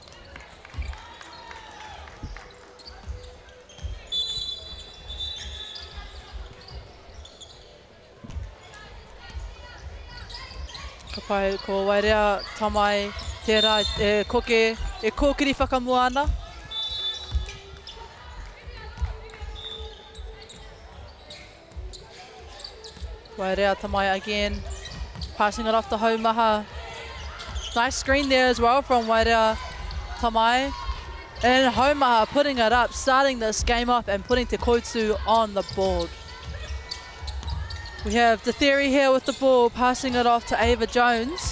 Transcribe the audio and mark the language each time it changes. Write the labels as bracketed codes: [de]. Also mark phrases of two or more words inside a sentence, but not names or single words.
[mi] Ka pai, ko wairea tamai tērā e koke, e kōkiri whakamua ana. [en] Wairea tamai again, passing it off to Haumaha. Nice screen there as well from Wairea tamai. And Haumaha putting it up, starting this game off and putting Te Totu on the board. We have the theory here with the ball, passing it off to Ava Jones.